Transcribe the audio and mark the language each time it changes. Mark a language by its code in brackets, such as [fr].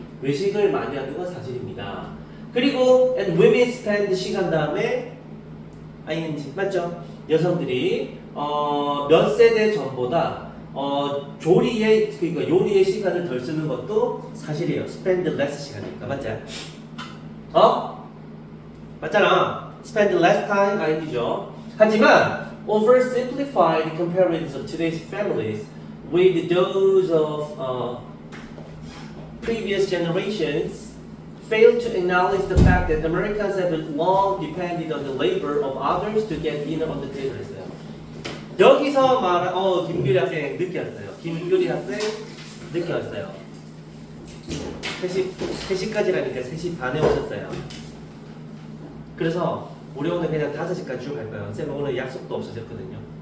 [ko] 외식을 많이 하는 건 사실입니다. 그리고 [en] and women spend [ko] 시간 다음에 ing 맞죠? 여성들이 몇 세대 전보다 조리에 그러니까 요리에 시간을 덜 쓰는 것도 사실이에요. [en] spend less [ko] 시간이니까 맞지? 맞잖아. [en] spend less time [ko] 아니죠. 하지만 [en] oversimplified comparisons of today's families with those of previous generations fail to acknowledge the fact that Americans have long depended on the labor of others to get dinner on the table. [ko] 했어요. 여기서 말한 김규리 학생 늦게 왔어요. 김규리 학생 늦게 왔어요. 3시까지라니까 3시 반에 오셨어요. 그래서 우리 오늘 그냥 5시까지 쭉 할 거예요. 쌤 오늘 약속도 없어졌거든요.